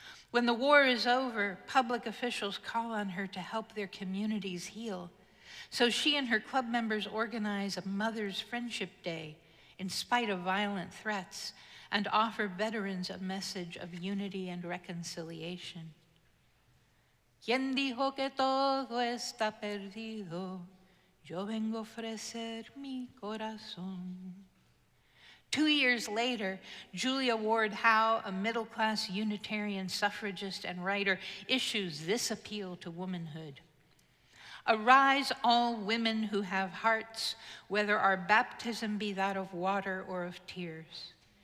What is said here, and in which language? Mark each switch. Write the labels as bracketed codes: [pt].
[en] When the war is over, public officials call on her to help their communities heal. So she and her club members organize a Mother's Friendship Day in spite of violent threats and offer veterans a message of unity and reconciliation. [es] ¿Quién dijo que todo está perdido? Yo vengo a ofrecer mi corazón. [en] 2 years later, Julia Ward Howe, a middle-class Unitarian suffragist and writer, issues this appeal to womanhood. Arise, all women who have hearts, whether our baptism be that of water or of tears.